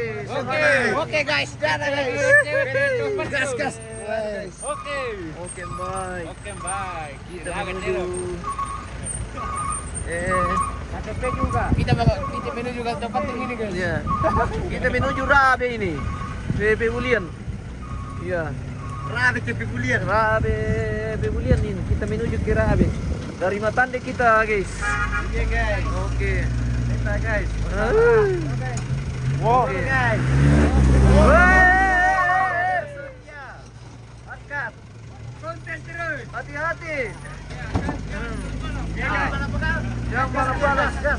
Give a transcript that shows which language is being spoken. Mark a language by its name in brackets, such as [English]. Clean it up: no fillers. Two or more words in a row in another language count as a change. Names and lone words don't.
[Indonesian] Oke guys, dadah guys. Gas. Oke, baik. Kita menuju KTP juga. Kita menuju ke tempat ini guys. ya. Kita menuju Rabe ini. Pebulian. Iya. Rabe ke Pebulian. Rabe Pebulian ini. Kita menuju ke Rabe. Dari Matande kita, guys. Iya guys. Oke. kita guys. Wow. Oke guys. Angkat. Konten terus. Hati-hati. Jangan balas-balas, gas.